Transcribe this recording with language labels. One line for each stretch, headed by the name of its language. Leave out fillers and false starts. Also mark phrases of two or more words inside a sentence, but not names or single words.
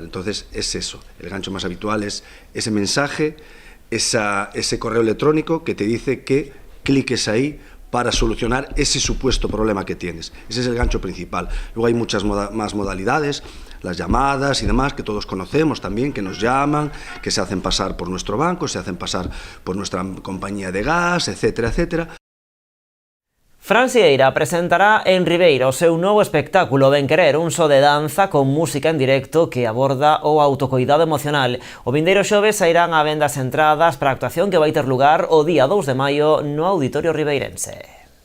Spanish: Entonces es eso, el gancho más habitual es ese mensaje, ese correo electrónico que te dice que cliques ahí para solucionar ese supuesto problema que tienes. Ese es el gancho principal. Luego hay muchas más modalidades, las llamadas y demás, que todos conocemos también, que nos llaman, que se hacen pasar por nuestro banco, se hacen pasar por nuestra compañía de gas, etcétera, etcétera.
Galician: Fran Sieira presentará en Ribeira o seu novo espectáculo Ben Querer, un show de danza con música en directo que aborda o autocoidado emocional. O vindeiro xoves sairán á venda as entradas para a actuación que vai ter lugar o día 2 de maio no Auditorio Ribeirense.